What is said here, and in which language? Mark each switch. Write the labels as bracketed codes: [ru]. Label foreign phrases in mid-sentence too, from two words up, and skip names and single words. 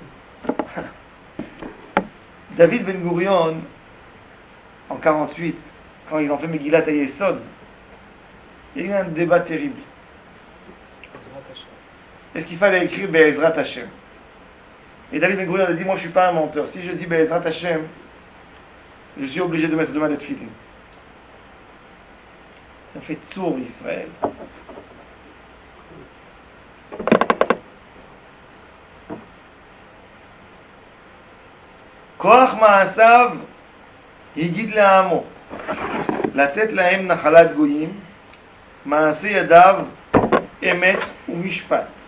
[fr] David Ben Gurion, en 48, quand ils ont fait [he] מגילת היסוד, [fr] il y a eu un débat terrible. Est-ce qu'il fallait écrire [he] בעזרת השם? [fr] Et David Ben Gurion a dit, moi je ne suis pas un menteur. Si je dis [he] בעזרת השם, [fr] je suis obligé de mettre demain les tefilin. Ça fait [he] צור ישראל. כוח מעשיו הגיד לעמו לתת להם נחלת גויים, מעשה ידיו אמת ומשפט.